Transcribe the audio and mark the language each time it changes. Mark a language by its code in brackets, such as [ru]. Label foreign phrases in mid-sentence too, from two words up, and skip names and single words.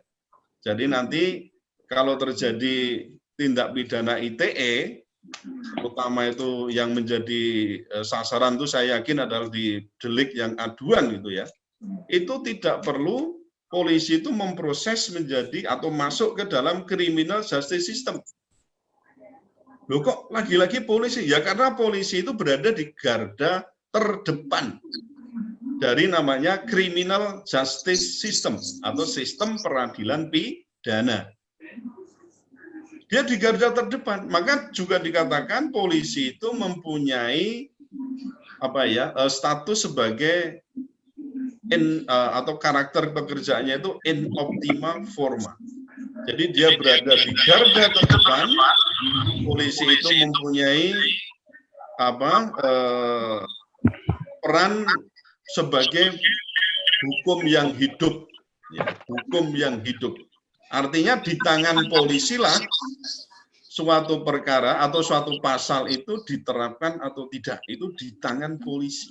[id] Jadi nanti kalau terjadi tindak pidana ITE, terutama itu yang menjadi sasaran itu saya yakin adalah di delik yang aduan gitu ya. Itu tidak perlu polisi itu memproses menjadi atau masuk ke dalam [en] criminal justice system. [id] Loh kok lagi-lagi polisi? Ya karena polisi itu berada di garda terdepan dari namanya [en] criminal justice system [id] atau sistem peradilan pidana. Dia di garda terdepan, maka juga dikatakan polisi itu mempunyai status sebagai atau karakter pekerjaannya itu [la] in optima forma. [id] Jadi dia berada di garda terdepan. Polisi itu mempunyai peran sebagai hukum yang hidup, ya, hukum yang hidup. Artinya di tangan polisi lah suatu perkara atau suatu pasal itu diterapkan atau tidak, itu di tangan polisi.